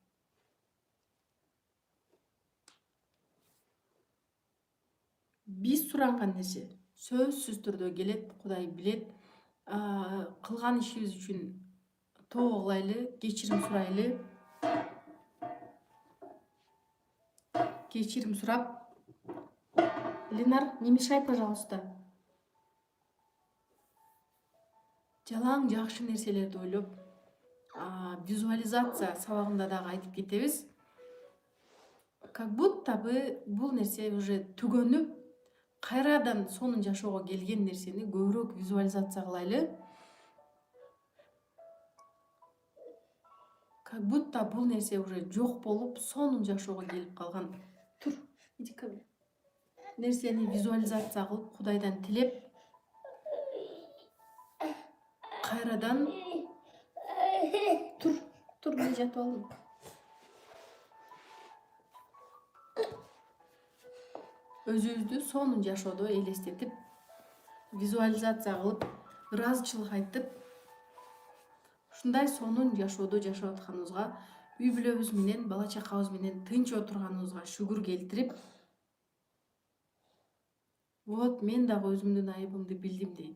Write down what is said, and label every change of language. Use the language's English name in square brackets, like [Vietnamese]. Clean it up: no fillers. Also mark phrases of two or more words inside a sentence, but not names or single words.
[Kyrgyz] Биз суранган нерсе сөзсүз түрдө келет, Кудай билет. Кылган ишибиз үчүн тоого кылайлы, кечирим сурайлы. Кечирим сурап, Ленар, [Russian] не мешай, пожалуйста. [Kyrgyz] Жалаң жакшы нерселерди ойлоп, визуализация сабагында дагы айтып кетебиз. [Russian] Как будто бы [Kyrgyz] бул нерсе уже түгөнүп, кайрадан сонун жашоого келген нерсени көбүрөөк визуализация кылайлы. [Russian] Как будто [Kyrgyz] бул нерсе уже жок болуп, сонун жашоого келип калган. Тур, [Russian] иди ко мне. [Kyrgyz] Нерсени визуализация кылып, Кудайдан тилеп, кайрадан тур, мен жатып алдым. Өзүбүздү сонун жашоодо элестетип, визуализация кылып, ыраазычылык айтып, ушундай сонун жашоодо жашап атканыбызга үй бүлөбүз менен, бала чакабыз менен тынч отурганыбызга шүгүр келтирип, вот мен дагы өзүмдүн айыбымды билдим дейт.